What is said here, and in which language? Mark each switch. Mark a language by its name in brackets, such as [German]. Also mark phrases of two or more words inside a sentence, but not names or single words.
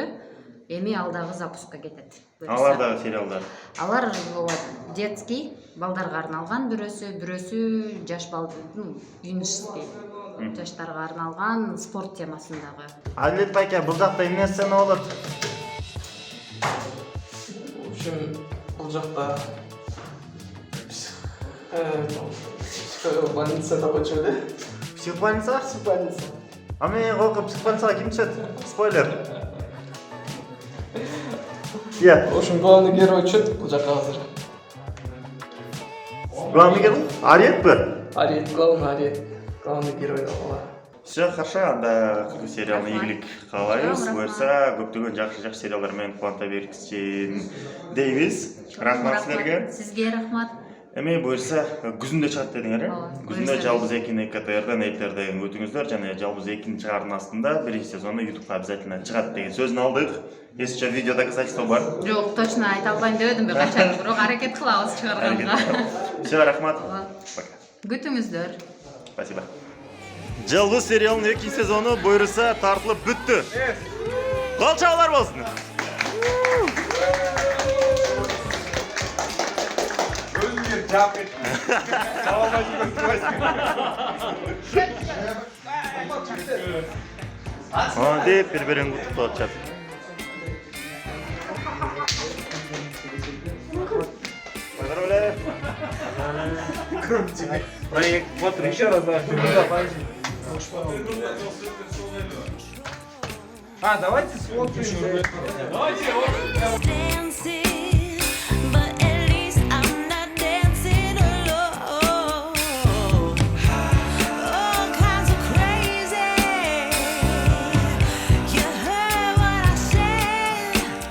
[Kyrgyz] Эми ал дагы запускка кетет. Алар дагы сериалдар. Алар детский, балдарга арналган, бирөөсү жаш бал, юношеский, жаштарга арналган спорт темасындагы. Адилет байке, бул жакта эмне сцена болот? [Russian] В общем, [Kyrgyz] бул жакта больница деп коечу да? Психбольница? Психбольница. А мен колко психбольницага ким түшөт? Спойлер. [Russian] В общем, главный герой [Kyrgyz] чөт бул жака азыр. [Russian] Главный герой? Ариетпи? [Kyrgyz] Ариет, [Russian] главный герой [Kyrgyz] ооба. [Russian] Все, хорошо, [Kyrgyz] анда кыргыз сериалына ийгилик каалайбыз. Буюрса көптөгөн жакшы сериалдар менен кубанта беркичин дейбиз. Рахмат силерге. Сизге рахмат. Эми буюрса күзүндө чыгат дедиңер, э? Күзүндө Жалбыз 2-ни КТРден эйтерден өтүңүздөр жана Жалбыз 2-нин чыгаруунун астында биринчи сезону YouTube'га обязательно чыгат деген сөзүн алдык. [Russian] Если что, видео доказательство бар. [Kyrgyz] Жок, точно айта албайм деп эдим, качан бирок аракет кылабыз чыгарганга. Все, рахмат. Пока. Күтүңүздөр. [Russian] Спасибо. [Kyrgyz] Жалбыз сериалынын 2 сезону буюрса тартылып бүттү. Кол чабуулар болсун. Деп бири-бирин куттуктап атышат. [Russian] Поздравляю. Проект, вот еще раз, да. Давайте сфоткаемся. [English] Dancing, but at least I'm not dancing alone. All kinds of crazy. You heard what I said.